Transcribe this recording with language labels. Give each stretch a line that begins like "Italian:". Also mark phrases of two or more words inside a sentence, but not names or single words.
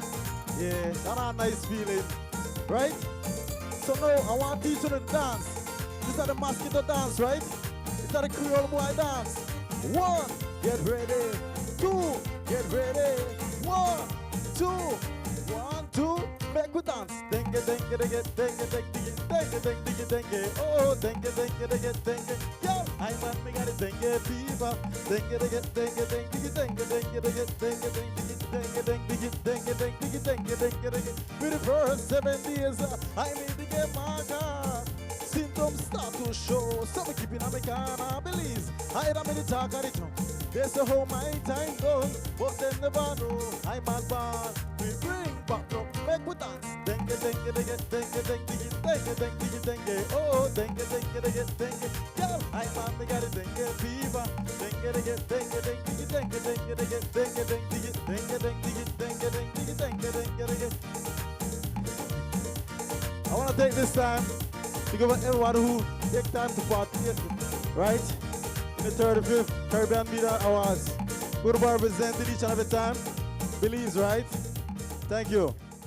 English: Yeah, that's a nice feeling, right? So now I want to teach you to dance. This is the mosquito dance, right? This is the Creole boy dance. 1, get ready. 2, get ready. 1, 2, 1, 2. Make we dance. Dengue, dengue, dengue, dengue, dengue, dengue, dengue, dengue. Oh, dengue, dengue, dengue, dengue. Yo, I man, me got a dengue fever. Dengue, dengue, dengue, dengue, dengue, dengue, dengue, dengue, dengue. For the first 7 days, I made the game my God. Symptoms start to show, so me keeping on my corner. Belize, I don't mean to talk on the tongue. They say how my time goes, but they never know I'm on board. We bring back up, make we dance. Dengue, dengue, dengue, dengue, dengue, dengue, dengue, dengue. Oh, dengue, dengue, dengue, dengue. Girl, I'm on me got a dengue fever. Dengue, dengue, dengue, dengue, dengue, dengue, dengue, dengue, dengue, dengue, dengue, dengue, dengue. I want to take this time to give everyone who take time to participate, right? In the 35th Caribbean Media Awards. We're representing each and every time. Belize, right? Thank you.